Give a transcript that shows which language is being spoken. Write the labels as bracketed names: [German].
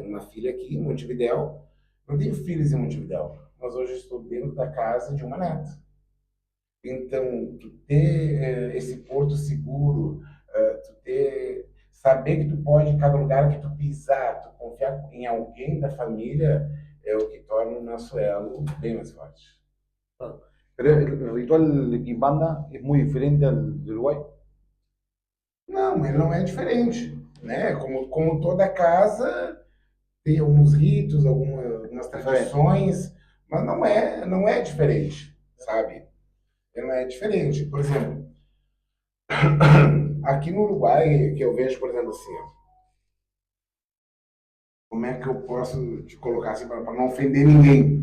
[Portuguese] Uma filha aqui em Montevidéu, não tenho filhos em Montevidéu, mas hoje estou dentro da casa de uma neta. Então, tu ter esse porto seguro, saber que tu pode, em cada lugar que tu pisar, tu confiar em alguém da família, é o que torna o nosso elo bem mais forte. [Spanish] Pero el ritual de Quimbanda es muy diferente al de Uruguay. [Portuguese] Não, ele não é diferente, né? Como toda casa tem alguns ritos, algumas tradições, mas não é diferente, sabe? Ele não é diferente. Por exemplo, aqui no Uruguai, que eu vejo, por exemplo, assim, ó, como é que eu posso te colocar assim para não ofender ninguém?